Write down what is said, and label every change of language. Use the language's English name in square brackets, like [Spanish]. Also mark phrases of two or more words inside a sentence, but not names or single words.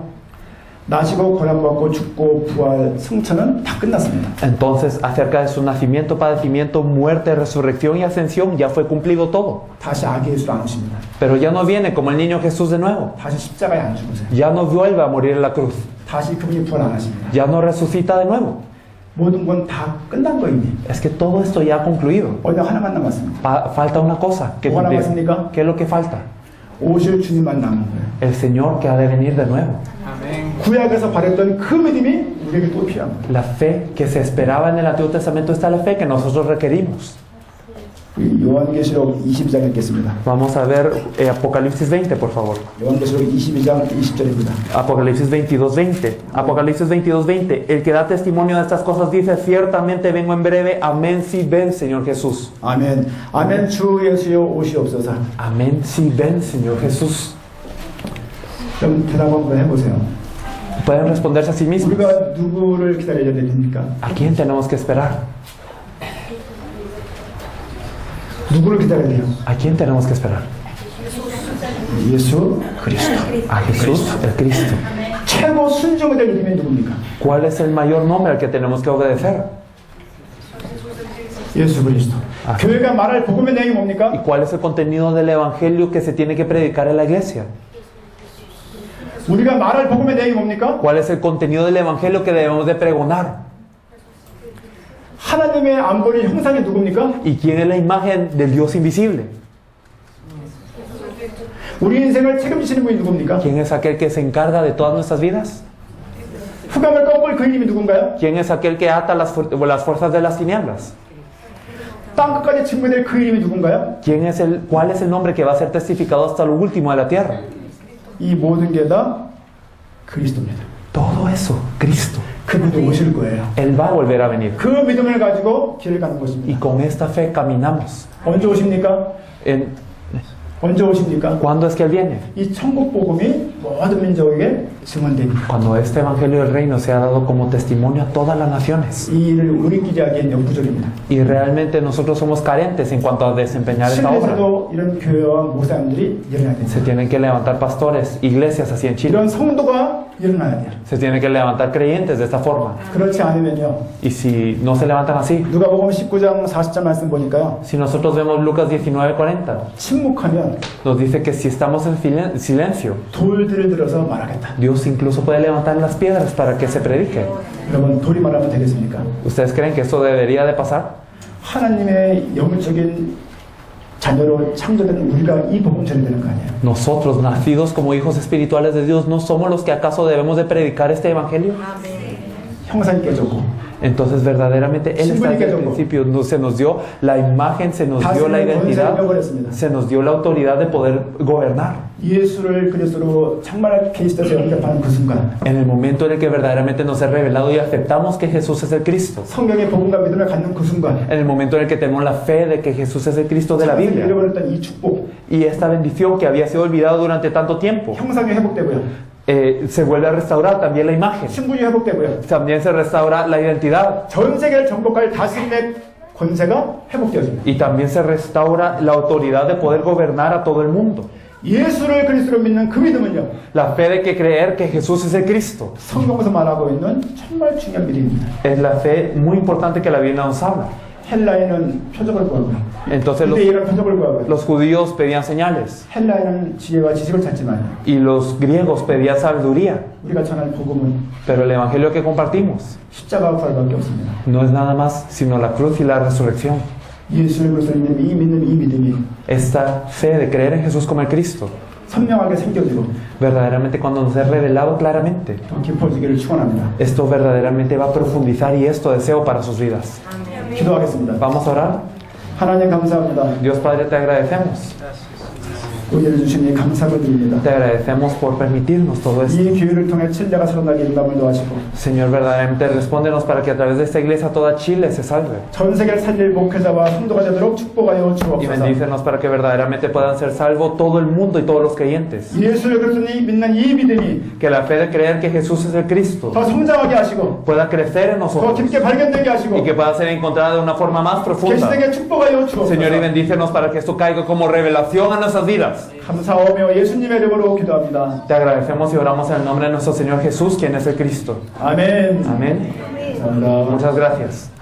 [Korean] 나시고 고난받고 죽고 부활 승천은 다 끝났습니다. [Spanish] Entonces, acerca de su nacimiento, padecimiento, muerte, resurrección y ascensión, ya fue cumplido todo. [Korean] 다시 아기 예수로 안 오십니다. [Spanish] Pero ya no viene como el niño Jesús de nuevo. [Korean] 다시 십자가에 안 죽으세요. [Spanish] Ya no vuelve a morir en la cruz. [Korean] 다시 그분이 부활 안 하십니다. [Spanish] Ya no resucita de nuevo. [Korean] 모든 건 다 끝난 거 이미. [Spanish] Es que todo esto ya ha concluido. [Korean] 어디 하나만 남았습니다. [Spanish] Falta una cosa que ¿Cómo cumplir. [Korean] 남았습니까? [Spanish] ¿Qué es lo que falta? [Korean] 오실 주님만 남은 거예요. [Spanish] El Señor que ha de venir de nuevo. [Korean] 구약에서 바랬던 그 믿음이 우리에게 또 필요한 거예요. [Spanish] La fe que se esperaba en el Antiguo Testamento está la fe que nosotros requerimos. [Korean] 우리 요한계시록 22장 읽겠습니다. [Spanish] Vamos a ver Apocalipsis 20, por favor. [Korean] 요한계시록 22장 20절입니다. [Spanish] Apocalipsis 22:20. Apocalipsis 22:20. El que da testimonio de estas cosas dice, ciertamente vengo en breve. Amén, si ven, Señor Jesús. [Korean] 아멘. 아멘. 주 예수여 오시옵소서. [Spanish] Amén, si ven, Señor Jesús. [Korean] 그럼 대답 한번 해보세요. [Spanish] Pueden responderse a sí mismos. [Korean] 우리가 누구를 기다려야 됩니까? [Spanish] ¿A quién tenemos que esperar? [Korean] 누구를 기다려야 돼요? [Spanish] ¿A quién tenemos que esperar? [Korean] 예수 그리스도. [Spanish] A Jesús, el Cristo. [Korean] 최고 순종이 될 이름이 누굽니까? [Spanish] ¿Cuál es el mayor nombre al que tenemos que obedecer? [Korean] 예수 그리스도. 교회가 말할 복음의 내용이 [Spanish] ¿Y [Korean] 뭡니까? [Spanish] cuál es el contenido del evangelio que se tiene que predicar en la iglesia? [Korean] 우리가 말할 복음의 내용이 뭡니까? [Spanish] ¿Cuál es el contenido del evangelio que debemos de pregonar? [Korean] 하나님의 안 보이는 형상이 누굽니까? [Spanish] ¿Y quién es la imagen del Dios invisible? [Korean] 우리 인생을 책임지시는 분이 누굽니까? [Spanish] ¿Quién es aquel que se encarga de todas nuestras vidas? [Korean] 흑암을 꺾을 그 이름이 누군가요? [Spanish] ¿Quién es aquel que ata las fuerzas de las tinieblas? [Korean] 땅 끝까지 증거될 그 이름이 누군가요? [Spanish] ¿Cuál es el nombre que va a ser testificado hasta lo último de la tierra? [Korean] 이 모든 게 다 그리스도입니다. [Spanish] Todo eso, Cristo. [Korean] 그분도 오실 거예요. [Spanish] Él va a volver a venir. [Korean] 그 믿음을 가지고 길을 가는 [Spanish] Y [Korean] 것입니다. [Spanish] con esta fe caminamos. [Korean] 언제 오십니까? 언제 오십니까? [Spanish] ¿Cuándo es que Él viene? [Korean] 이 천국 복음이 모든 민족에게 증언됩니다. [Spanish] Cuando este Evangelio del Reino se ha dado como testimonio a todas las naciones. [Korean] 이 일을 우리끼리 하기엔 역부족입니다. [Spanish] Y realmente nosotros somos carentes en cuanto a desempeñar esta obra. [Korean] 실내에서도 이런 교회와 목사님들이 일어나야 됩니다. [Spanish] Se tienen que levantar pastores, iglesias así en Chile. [Korean] 이런 성도가 일어나야 돼요. [Spanish] Se tienen que levantar creyentes de esta forma. [Korean] 그렇지 않으면요. [Spanish] Y si no se levantan así, [Korean] 누가복음 19장 40절 말씀 보니까요. [Spanish] si nosotros vemos Lucas 19:40, [Korean] 침묵하면 [Spanish] nos dice que si estamos en silencio, [Korean] 돌들을 들어서 말하겠다. [Spanish] Dios incluso puede levantar las piedras para que se predique. [Korean] 여러분 돌이 말하면 되겠습니까? [Spanish] ¿Ustedes creen que esto debería de pasar? [Korean] 하나님의 영적인 자녀로 창조된 우리가 이 복음 전해야 되는 거 아니에요? [Spanish] Nosotros, nacidos como hijos espirituales de Dios, ¿no somos los que acaso debemos de predicar este evangelio? [Korean] 형상이 깨졌고 [Spanish] Entonces verdaderamente Él está desde el principio, se nos dio la imagen, se nos dio la identidad, se nos dio la autoridad de poder gobernar. [Korean] 예수를 그리스도로 정말 그리스도에서 영접하는 그 순간 [Spanish] En el momento en el que verdaderamente nos es revelado y aceptamos que Jesús es el Cristo, [Korean] 성경의 복음과 믿음을 갖는 그 순간 [Spanish] en el momento en el que tenemos la fe de que Jesús es el Cristo de la Biblia, [Korean] 잃어버렸던 이 축복 [Spanish] y esta bendición que había sido olvidada durante tanto tiempo, [Korean] 형상이 회복되고요. [Spanish] se vuelve a restaurar también la imagen, [Korean] 신분이 회복되고요. [Spanish] también se restaura la identidad, [Korean] 전 세계를 정복할 다스림의 권세가 회복되어집니다. [Spanish] y también se restaura la autoridad de poder gobernar a todo el mundo. [Korean] 예수를 그리스도로 믿는 그 믿음은요. [Spanish] La fe de que creer que Jesús es el Cristo [Korean] 성경에서 말하고 있는 정말 중요한 믿음입니다. [Spanish] es la fe muy importante que la Biblia nos habla. [Korean] 헬라인은 표적을 구하고요. [Spanish] Entonces [Korean] 유대인은 표적을 구하고요. [Spanish] los judíos pedían señales [Korean] 헬라인은 지혜와 지식을 찾지만 [Spanish] y los griegos pedían sabiduría, [Korean] 우리가 전할 복음은 [Spanish] pero el evangelio que compartimos [Korean] 십자가 부활밖에 없습니다. [Spanish] no es nada más sino la cruz y la resurrección. [Korean] 예수를 그리스도로 믿는 이 믿음이 [Spanish] Esta fe de creer en Jesús como el Cristo, [Korean] 선명하게 생겨지고 [Spanish] verdaderamente cuando nos es revelado claramente, [Korean] 더 깊어지기를 축원합니다. [Spanish] esto verdaderamente va a profundizar y esto deseo para sus vidas. [Korean] 기도하겠습니다. [Spanish] Vamos a orar. [Korean] 하나님 감사합니다. [Spanish] Dios Padre, te agradecemos. [Korean] 우리를 주시니 감사를 드립니다. [Spanish] Te agradecemos por permitirnos todo esto. [Korean] 이 교회를 통해 칠레가 살아나게 인감을 도와주시고 [Spanish] Señor, verdaderamente respóndenos para que a través de esta iglesia toda Chile se salve. [Korean] 전 세계를 살릴 목회자와 성도가 되도록 축복하여 [Spanish] Y [Korean] 주옵소서. [Spanish] bendícenos para que verdaderamente puedan ser salvos todo el mundo y todos los creyentes. [Korean] 예수를 그리스도니 믿는 이 믿음이 [Spanish] Que la fe de creer que Jesús es el Cristo [Korean] 더 성장하게 하시고 [Spanish] pueda crecer en [Korean] 더 [Spanish] nosotros [Korean] 깊게 발견되게 하시고 [Spanish] y que pueda ser encontrada de una forma más profunda. [Korean] 계시되게 축복하여 주옵소서. [Spanish] Señor, y bendícenos para que esto caiga como revelación a nuestras vidas. [Korean] 감사하며 예수님의 이름으로 기도합니다. [Spanish] Te agradecemos y oramos en el nombre de nuestro Señor Jesús, quien es el Cristo. [Korean] 아멘. [Spanish] Amén. [Korean] 감사합니다. [Spanish] Muchas gracias.